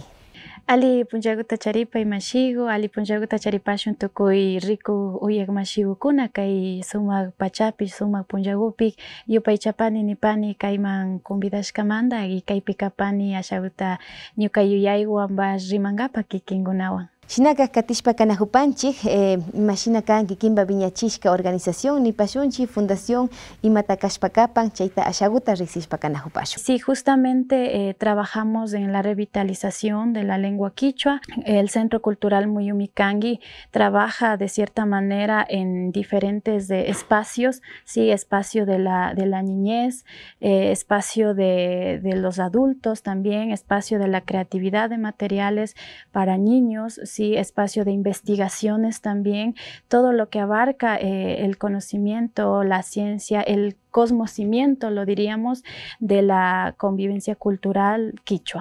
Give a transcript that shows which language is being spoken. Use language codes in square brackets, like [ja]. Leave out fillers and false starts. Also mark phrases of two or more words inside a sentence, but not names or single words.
[qu] Ali punjaguta charipay mashigo, ali punjaguta charipashun tukuy riku uyak mashigukuna kay sumak pachapi, sumak punjagupik yupay chapani nipani kayman convidashkamanta y kaypi kapani ashaguta ñuka yuyaywan bash rimangapa kikinkunawan. Shinaka katishpa kanahupanchik, imashina kan kikinba viñachishka organización nipashunchi fundación imatakashpakapan chayta ashaguta risishpa kanahupashun. [es] Sí, justamente trabajamos en la revitalización de la lengua quichua. El Centro Cultural Muyumikangi trabaja de cierta manera en diferentes espacios, sí, espacio de la niñez, espacio de los adultos también, espacio de la creatividad de materiales para niños, sí, espacio de investigaciones también, todo lo que abarca el conocimiento, la ciencia, el cosmocimiento, lo diríamos, de la convivencia cultural quichua.